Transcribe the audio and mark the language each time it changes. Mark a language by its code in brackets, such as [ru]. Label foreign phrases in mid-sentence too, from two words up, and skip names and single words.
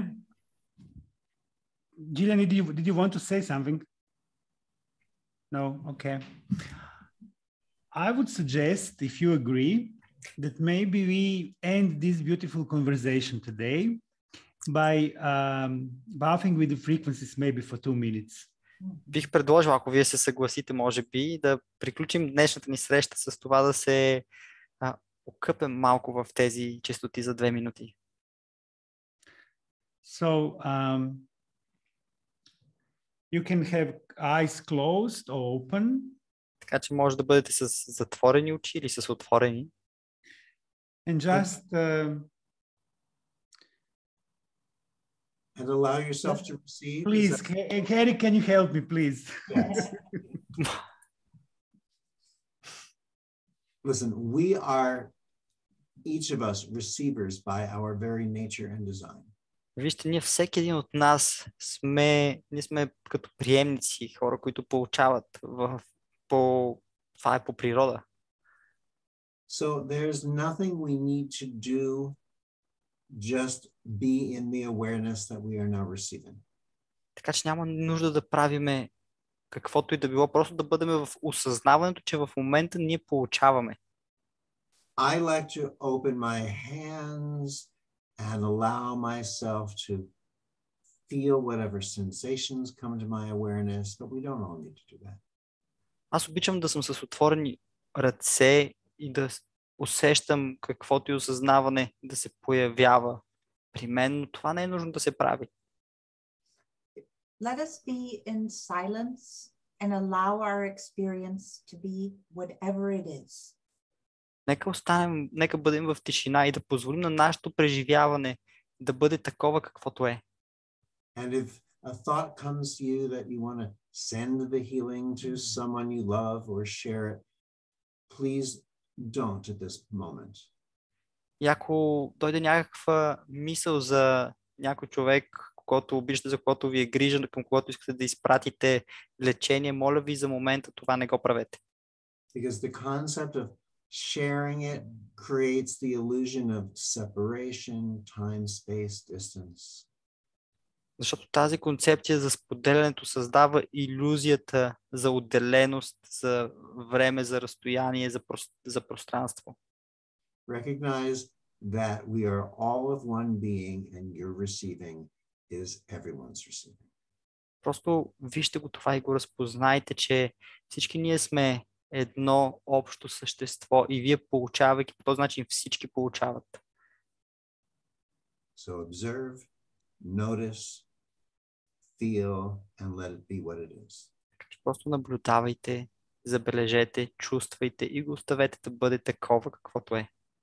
[en] Gillian, did you want to say something? No? Okay. I would suggest, if you agree, that maybe we end this beautiful conversation today by bathing with the frequencies maybe for 2 minutes. [bg] Бих предложил, ако вие се съгласите, може би, да приключим днешната ни среща с това да се окъпем малко в тези честоти за 2 минути. [en] So, you can have eyes closed or open. [bg] Така че може да бъдете с затворени очи или с отворени. [en] And just and allow yourself to receive. Please, Harry, can you help me, please? Yes. Listen, we are each of us receivers by our very nature and design. [bg] Вижте, ние всеки един от нас сме като приемници, хора, които получават това е по природа. [en] So there's nothing we need to do, just be in the awareness that we are now receiving. [bg] Така че няма нужда да правиме каквото и да било, просто да бъдем в осъзнаването, че в момента ние получаваме. [en] I like to open my hands and allow myself to feel whatever sensations come to my awareness, but we don't all need to do that. [bg] Аз обичам да съм с отворени ръце и да усещам каквото и осъзнаване да се появява при мен, но това не е нужно да се прави. [en] Let us be in silence and allow our experience to be whatever it is. [bg] Нека бъдем в тишина и да позволим на нашето преживяване да бъде такова каквото е. [en] And if a thought comes to you that you want to send the healing to someone you love or share it, please don't at this moment. [bg] И ако дойде някаква мисъл за някой човек, когото обичате, за когото ви е грижа, към когото искате да изпратите лечение, моля ви за момента това не го правете. [en] Because the concept of sharing it creates the illusion of separation, time, space, distance. [bg] Защото тази концепция за споделянето създава илюзията за отделеност, за време, за разстояние, за пространство. [en] Recognize that we are all of one being and your receiving is everyone's receiving. [bg] Просто вижте го това и го разпознайте, че всички ние сме едно общо същество и вие получавайки по този начин всички получават. [en] So observe, notice, feel and let it be what it is. [bg] Просто наблюдавайте, забележете, чувствайте и го оставете да бъде такова каквото е.